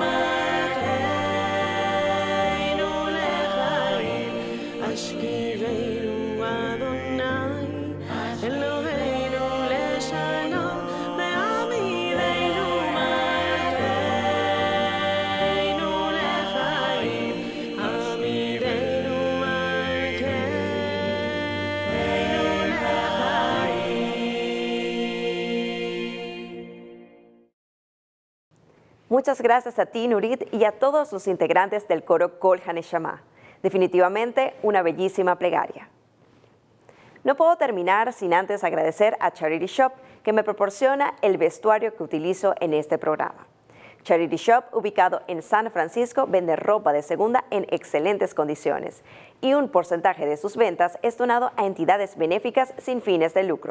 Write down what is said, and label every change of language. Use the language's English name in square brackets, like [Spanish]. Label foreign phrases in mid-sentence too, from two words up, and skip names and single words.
[Hebrew] מלכנו לחיים השכיבנו אדני אלהינו לשלום והעמידנו מלכנו לחיים העמידנו מלכנו לחיים. [Spanish] Muchas gracias a ti, Nurit, y a todos los integrantes del coro Kol HaNeshama. Definitivamente una bellísima plegaria. No puedo terminar sin antes agradecer a Charity Shop, que me proporciona el vestuario que utilizo en este programa. Charity Shop, ubicado en San Francisco, vende ropa de segunda en excelentes condiciones y un porcentaje de sus ventas es donado a entidades benéficas sin fines de lucro.